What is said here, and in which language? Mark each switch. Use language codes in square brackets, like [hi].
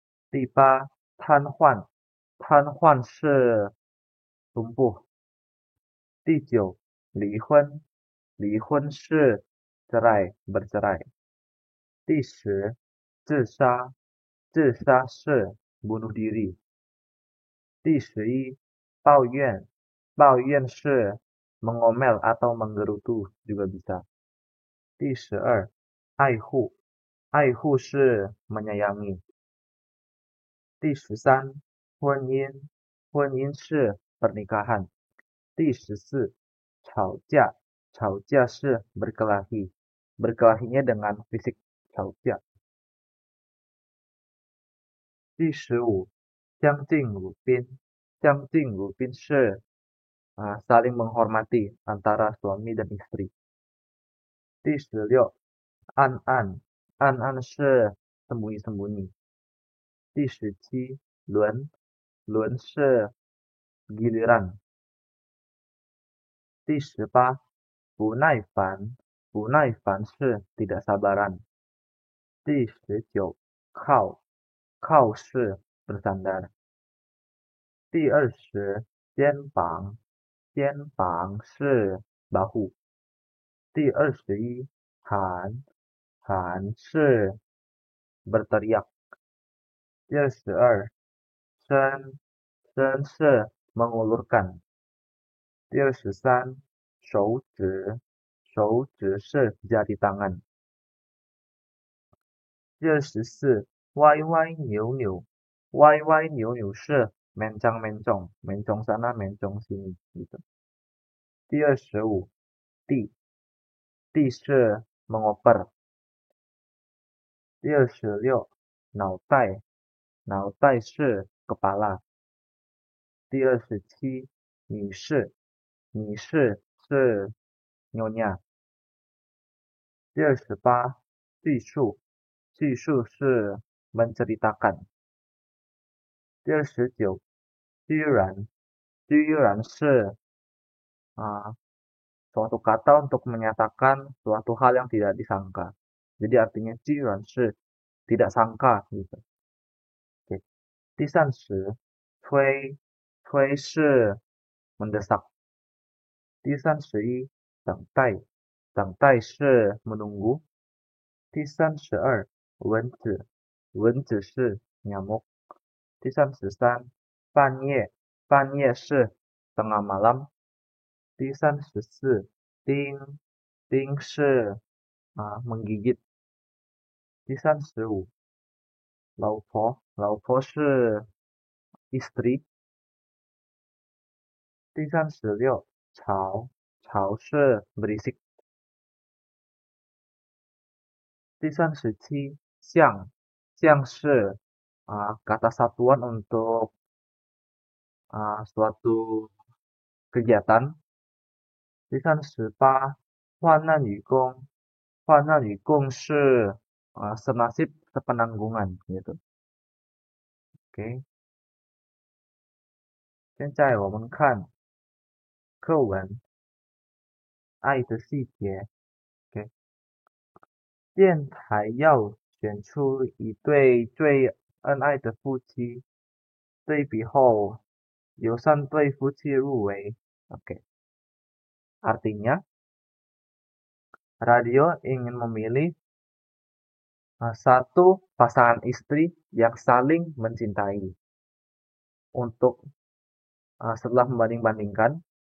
[zh] 第八，瘫痪，瘫痪是 lumpuh。第九，离婚，离婚是 cerai bercerai。第十，自杀，自杀是 bunuh diri。第11，抱怨，抱怨是 mengomel atau menggerutu juga bisa。第12，爱护，爱护是 menyayangi。第13，婚姻，婚姻是 pernikahan。第14，吵架，吵架是 berkelahi。 [id] berkelahinya dengan fisik 吵架。第15，相敬如宾，相敬如宾是 saling menghormati antara suami dan istri。 [zh] 第16，暗暗，暗暗是 sembunyi-sembunyi。第17，轮，轮是 giliran。第18，不耐烦，不耐烦是 tidak sabaran。第19，靠，靠是 bersandar。第20，肩膀，肩膀是 bahu。第21，喊，喊是 berteriak。第22，伸，伸是 mengulurkan。第23，手指，手指是 jari tangan。 [id] 第24，歪歪扭扭，歪歪扭扭是 mencong mencong sana mencong sini gitu。 [zh] 第25，地，地是 mengoper。第26，脑袋，脑袋是 kepala。第27，女士，女士是 nyonya。第28，叙述，叙述是 menceritakan。 [id] 第29，居然，居然是 suatu kata untuk menyatakan suatu hal yang tidak disangka. Jadi artinya 居然是 tidak sangka gitu. Oke. [zh] 第30，催，催是 mendesak。第31，等待，等待是 menunggu。第32，蚊子，蚊子是 nyamuk。第33，半夜，半夜是 tengah malam。第34，叮，叮是menggigit。第35，老婆，老婆是 istri。第36，吵，吵是 berisik。 [id] 第37，像，像是 kata satuan untuk suatu kegiatan。 [zh] 第38，患难与共，患难与共是 senasib sepenanggungan gitu。 OK，现在我们看课文爱的细节。 OK，电台要选出一对最恩爱的夫妻，对比后有3对夫妻入围。 [id] OK， artinya radio ingin memilih satu pasangan istri yang saling mencintai. Untuk setelah membanding-bandingkan